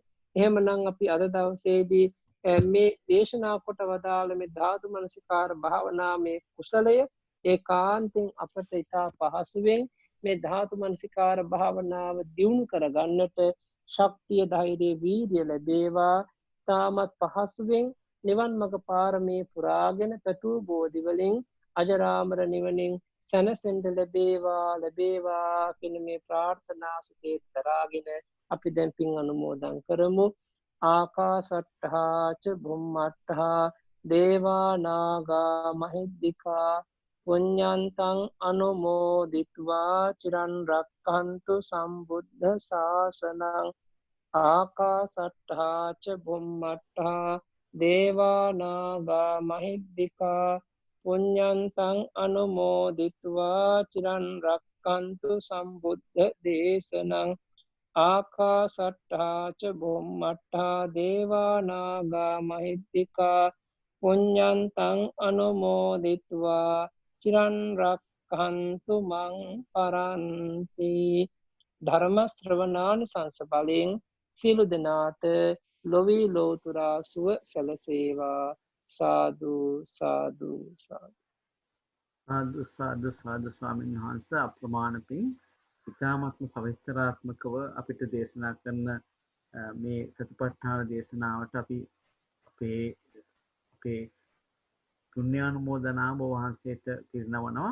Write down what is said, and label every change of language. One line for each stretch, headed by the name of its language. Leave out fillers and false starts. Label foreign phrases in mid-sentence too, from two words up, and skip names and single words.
Sinhala: එහෙමනම් අපි අද දවසේදී මේ දේශනා කොට වදාළ මේ ධාතු මනසිකාර භාවනා මේ කුසලය ඒකාන්තයෙන් අපට ඉතා පහසුවෙන් මේ ධාතු මනසිකාර භාවනාව දියුණු කරගන්නට ශක්තිය, ධෛර්යය, වීර්යය ලැබේවා. තාමත් පහසුවෙන් නිවන් මඟ පාරමී පුරාගෙන පැතූ බෝධි වලින් අජරාමර නිවනින් සැනසෙන්න ලැබේවා කියන මේ ප්‍රාර්ථනා සුතේ දරාගෙන අපි දැන් පින් අනුමෝදන් කරමු.
Pali: ආකාසට්ඨා ච බුම්මට්ඨා දේවා නාග මහිද්దికා පුඤ්ඤන්තං අනුමෝදිත්වා චිරන් රක්ඛන්තු සම්බුද්ධ ශාසනං. ආකාසට්ඨා ච බුම්මට්ඨා දේවා නාග මහිද්దికා පුඤ්ඤන්තං අනුමෝදිත්වා චිරන් රක්ඛන්තු සම්බුද්ධ දේශනං. ආකාසට්ඨා ච බුම්මට්ඨා දේවා නාග මහිද්దికා පුඤ්ඤන්තං අනුමෝදිත්වා චිරන් රක්ඛන්තු මං පරන්ති.
Sinhala: ධර්ම ශ්‍රවණානිසංස බලෙන් සියලු දෙනාට ලොවී ලෝතුරා සුව සැලසේවා. සාදු සාදු සාදු. සාදු ස්වාමීන් වහන්සේ අප්‍රමාණ පින් ඉතාමත්ම සවිස්තරාත්මකව අපිට දේශනා කරන මේ සතිපට්ඨාන දේශනාවට අපි අපේ පුණ්‍යානුමෝදනාව වහන්සේට පිරිනවනවා.